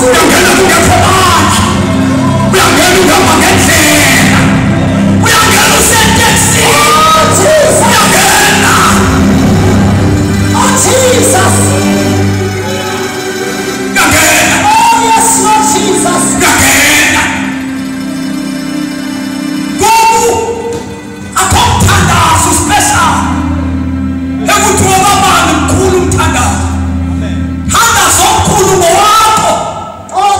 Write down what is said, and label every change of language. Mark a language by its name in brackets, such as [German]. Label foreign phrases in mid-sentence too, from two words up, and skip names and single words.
[Zulu] uyangena kungekho manje uyangena uhamba ngendlela uyangena useteksini [English] Oh, Jesus. [Zulu] uyangena [English] Oh, Jesus. [Zulu] uyangena [English] Oh, yes, Lord Jesus. [Xhosa] uyangena ngoku akho mthandazo special ekuthi wobabani mkhulu umthandazo thandazo omkhulu ngowakho [English] Oh, Jesus.